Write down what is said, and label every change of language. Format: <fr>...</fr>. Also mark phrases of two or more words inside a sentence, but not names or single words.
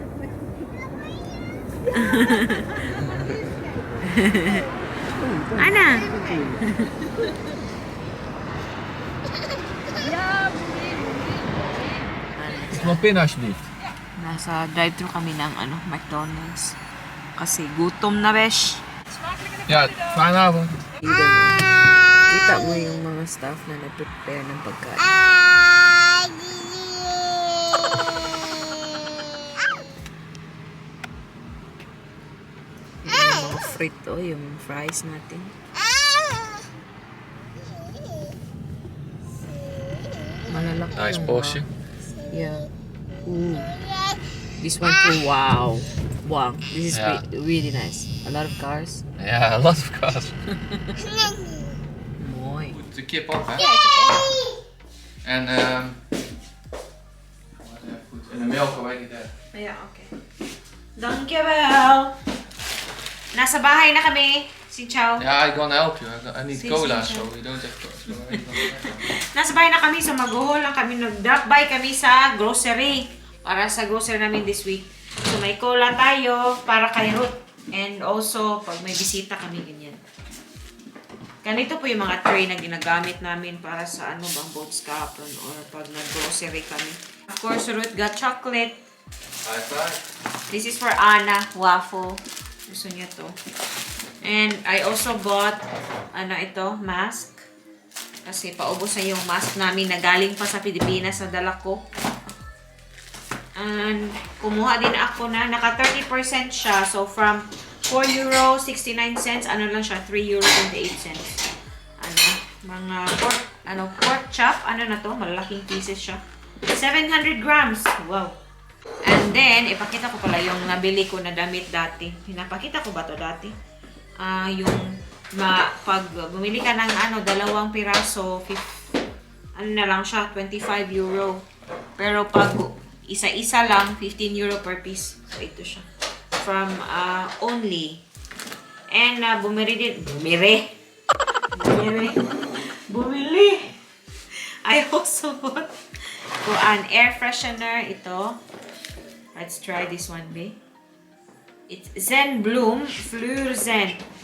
<nl>Ana. Nog pin alsjeblieft.</nl> <tl>Nasa drive-thru kami ng McDonald's. Kasi gutom na, besh.</tl> <nl>Ja, fijne avond.</nl> <tl>Kita mo yung mga staff na nag-prepare ng pagkain. Yung mga frito, yung fries natin. Malalaki</tl> <en>Nice</en> <tl>yung</tl> <nl>portie.</nl> <en>Yeah. Ooh. This one too, wow. Wow, this is Yeah. really nice. A lot of cars. Ja, a lot of cars.</en> <nl>Mooi. Moet de kip op, hè? En goed. En de melk, weet niet dat.</nl> <en>Yeah, okay. Dankjewel.</en> <tl>Nasa bahay na kami. Si Chow.</tl> <nl>Ja, ik</nl> <en>gonna help you. I need Si- cola, si- so you don't have cola. So</en> <tl>Nasa bahay na kami, so mag-haul lang kami. Nag-drop by kami sa grocery. Para sa grocery namin</tl> <en>this week.</en> <tl>So may cola tayo para kay Ruth. And also, pag may bisita kami, ganyan. Ganito po yung mga tray na ginagamit namin para sa boat scapron or pag nag-grocery kami.</tl> <en>Of course, Ruth got chocolate. high five. This is for Ana, waffle.</en> <tl>Gusto niya to.</tl> <en>And I also bought, mask.</en> <tl>Kasi paubos na yung mask namin na galing pa sa Pilipinas na dala ko. And kumuha din ako na, naka 30% siya.</tl> <en>So from</en> <tl>€4.69, lang siya, €3.28. Mga</tl> <en>pork chop,</en> <tl>na to, malaking pieces siya. 700 grams. Wow. And then, ipakita ko pala yung nabili ko na damit dati. Pinapakita ko ba to dati? Pag bumili ka ng dalawang piraso, na lang siya, €25. Pero pag isa-isa lang, €15</tl> <en>per piece.</en> <tl>So, ito siya. From Only. And bumili.</tl> <en>I also bought an air freshener. Ito. Let's try this one, babe. It's Zen Bloom Fleur Zen.</en>